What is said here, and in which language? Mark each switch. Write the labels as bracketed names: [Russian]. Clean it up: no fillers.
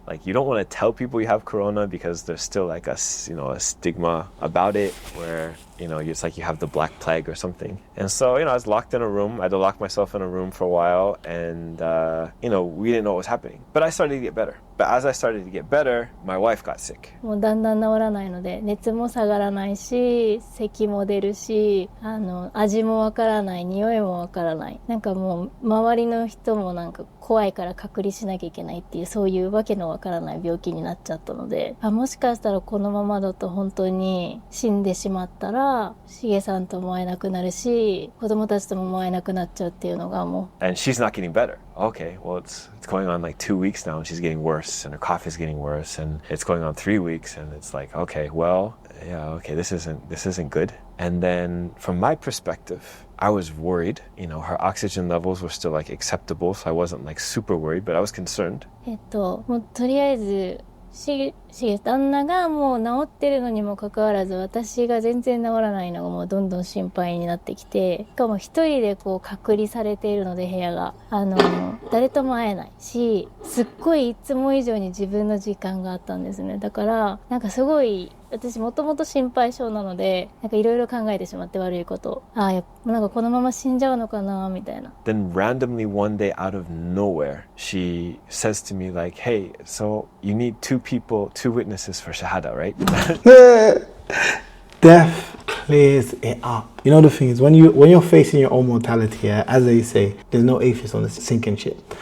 [English] Like, you don't want to tell people you have Corona because there's still like a stigma about it where, it's like you have the black plague or something. And so, I was locked in a room. I had to lock myself in a room for a while and, we didn't know what was happening. But I started to get better. But as I started to get better, my wife got sick. [Japanese] もうだんだん治らないので、熱も下がらないし、咳も出るし、味もわからない、匂いもわからない。なんかもう周りの人もなんか怖いから隔離しなきゃいけないっていう、そういうわけのわからない病気になっちゃったので、もしかしたらこのままだと本当に死んでしまったら、しげさんとも会えなくなるし、子供たちとも会えなくなっちゃうっていうのがもう。 [English] And she's not getting better. Okay, well, it's going on like 2 weeks now and she's getting worse and her cough is getting worse and it's going on 3 weeks and it's like, okay, well, yeah, okay, this isn't good. And then from my perspective, I was worried. Her oxygen levels were still like acceptable, so I wasn't like super worried, but I was concerned. [Japanese] もうとりあえず旦那がもう治ってるのにもかかわらず私が全然治らないのがもうどんどん心配になってきて、しかも一人でこう隔離されているので部屋が誰とも会えないし、すっごいいつも以上に自分の時間があったんですね。だからなんかすごい私もともと心配性なので、なんかいろいろ考えてしまって悪いこと。なんかこのまま死んじゃうのかなみたいな。 [English] Then randomly one day out of nowhere, she says to me like, "Hey, so you need 2 witnesses for Shahada, right?" Death clears it up. The thing is, when you're facing your own mortality, as they say, there's no atheist on the sinking ship.